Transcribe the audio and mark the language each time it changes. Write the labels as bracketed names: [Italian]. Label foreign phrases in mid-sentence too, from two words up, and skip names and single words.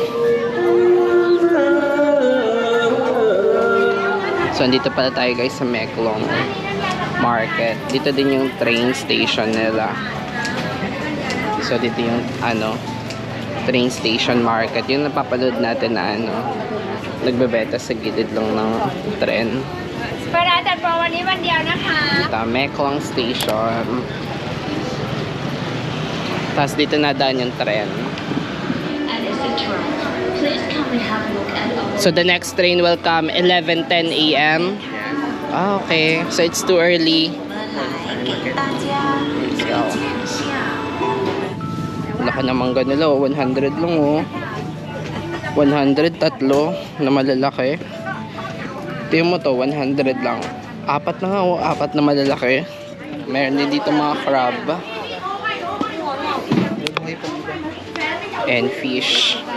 [Filipino] So andito pala tayo guys sa Meklong Market. Dito din yung [English] train station [Filipino] nila. So dito yung [English] train station [Filipino] market. Yung napapanood natin na nagbebenta sa gilid lang ng tren. [Thai] เวลาจัดโปรวันนี้วันเดียวนะคะ [Filipino] Ito, Meklong Station. Tapos dito nadaan yung tren. [English] So the next train will come 11:10 AM. Ah, okay. So it's too early. Let's go. [Filipino] Laki naman ganila oh. 100 lang oh. 100 tatlo na malalaki. Tingnan mo to, 100 lang. Apat na nga oh, apat na malalaki. Meron din dito mga crab. [English] And fish.